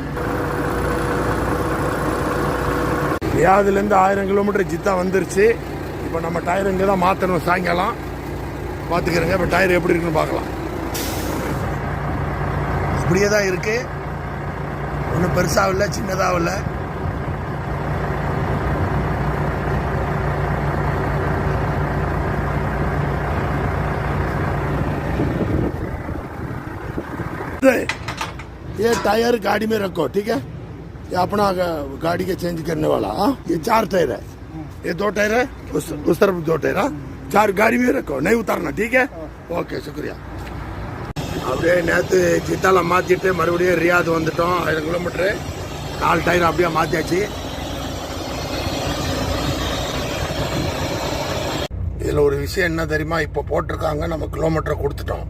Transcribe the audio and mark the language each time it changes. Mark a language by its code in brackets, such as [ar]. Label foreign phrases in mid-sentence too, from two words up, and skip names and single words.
[ta] ரியாதுலேருந்து 1000 கிலோமீட்டர் ஜித்தா வந்துருச்சு. இப்போ நம்ம டயர் இங்கே தான் மாற்றணும். சாயங்காலம் பார்த்துக்கிறேங்க. இப்போ டயர் எப்படி இருக்குன்னு பார்க்கலாம். அப்படியே தான் இருக்கு. ஒன்றும் பெருசாக இல்லை, சின்னதாக இல்லை. [hi] ये टायर गाड़ी में रखो, ठीक है? ये अपना गाड़ी के चेंज करने वाला. ये 4 टायर है. ये 2 टायर है, उस तरफ 2 टायर. 4 गाड़ी में रखो, नहीं उतारना, ठीक है? ओके, शुक्रिया. [ta] அப்படியே நேற்று ஜித்தால மாற்றிட்டு மறுபடியும் ரியாத் வந்துட்டோம். 1000 கிலோமீட்டரு. 4 டயர் அப்படியே மாற்றியாச்சு. இதில் ஒரு விஷயம் என்ன தெரியுமா? இப்போ போட்டிருக்காங்க, நம்ம கிலோமீட்டரை கொடுத்துட்டோம்.